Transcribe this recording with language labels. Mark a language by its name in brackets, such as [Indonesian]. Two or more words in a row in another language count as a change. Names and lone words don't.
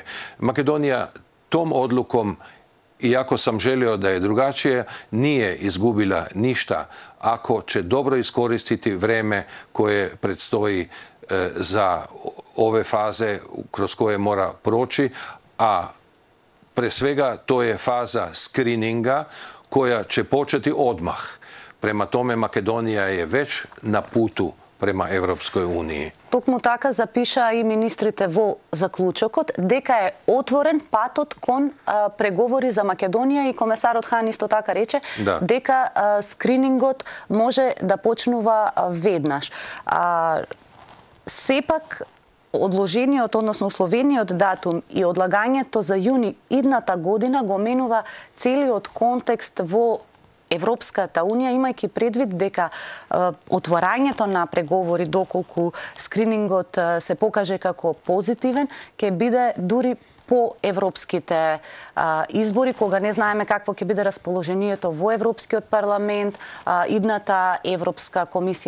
[Serbian] Makedonija tom odlukom, iako sam želio da je drugačije, nije izgubila ništa ako će dobro iskoristiti vreme koje predstoji za ove faze kroz koje mora proći, a pre svega to je faza skrininga koja će početi odmah. Prema tome Makedonija je već na putu prema Evropskoj uniji. [Macedonian] Токму така запиша и министрите во заклучокот дека е отворен патот кон преговори за Македонија и комесарот Хан исто така рече дека скринингот може да почнува веднаш. Сепак одложениот, односно условениот датум и одлагањето за јуни идната година го менува целиот контекст во Европската унија, имајќи предвид дека отворањето на преговори, доколку скринингот се покаже како позитивен, ќе биде дури по европските избори, кога не знаеме какво ќе биде расположението во Европскиот парламент, идната Европска комисија.